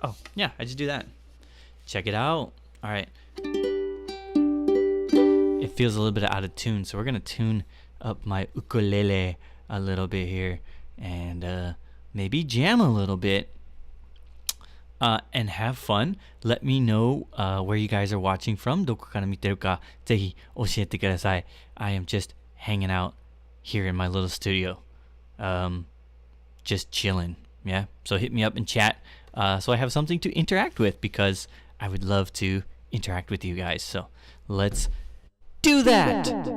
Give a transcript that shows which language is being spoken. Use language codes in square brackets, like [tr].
[en] Oh yeah, I just do that. Check it out. All right, if it feels a little bit out of tune. So we're gonna tune up my ukulele a little bit here and maybe jam a little bit and have fun. Let me know where you guys are watching from. [ja] どこから見てるかぜひ教えてください. [en] I am just hanging out here in my little studio. Just chilling. Yeah. So hit me up in chat so I have something to interact with because I would love to interact with you guys. So let's do that.